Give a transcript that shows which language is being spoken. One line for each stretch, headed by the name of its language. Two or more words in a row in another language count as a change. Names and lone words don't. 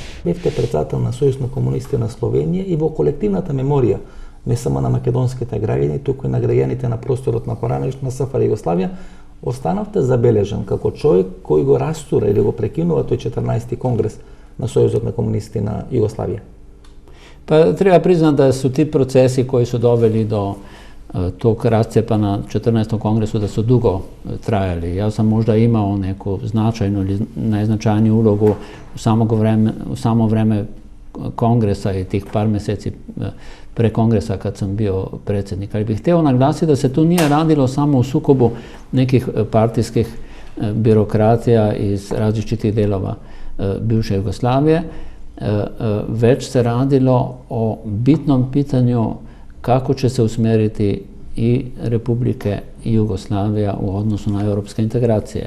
Macedonian: Бевте председател на Сојуз на комунистите на Словенија и во колективната меморија не само на македонските граѓани, туку и на граѓаните на просторот на поранешна СФР Југославија, останавте забележан како човек кој го растура или го прекинува тој 14-ти конгрес на Сојузот на комунисти на Југославија.
Croatian: Pa treba priznat da su ti procesi koji su doveli do tog rascepa na 14. kongresu da su dugo trajali. Ja sam možda imao neku značajnu ili najznačajniju ulogu u samo vreme kongresa i tih par mjeseci pre kongresa kad sam bio predsjednik. Ali bih htio naglasiti da se tu nije radilo samo u sukobu nekih partijskih birokratija iz različitih dijelova bivše Jugoslavije, već se radilo o bitnom pitanju kako će se usmjeriti i Republike i Jugoslavija u odnosu na europske integracije.